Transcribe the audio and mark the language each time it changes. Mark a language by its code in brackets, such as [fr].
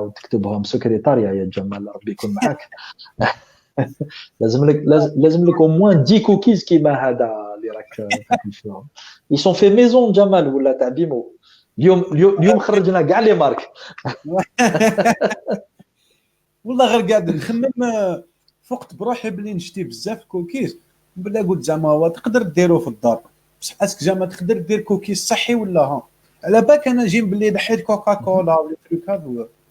[ar] تكتبهم secrétariat يا جمال ربي يكون معك. لازم لك [fr] au moins 10 cookies [ar] كيما هذا اللي راك تاكل فيهم. [fr] Ils sont faits maison Jamal [ar] ولا تاع بيمو. اليوم خرجنا كاع لي مارك. والله غير قاعد نخمم فقت بروحي بلي نشتي بزاف كوكيز بلا قلت زعما هو تقدر ديرو في الدار بصح اسك زعما تقدر دير كوكيز صحي ولا ها على بالك انا جيم بلي نحيت كوكا كولا ولا تروك هذا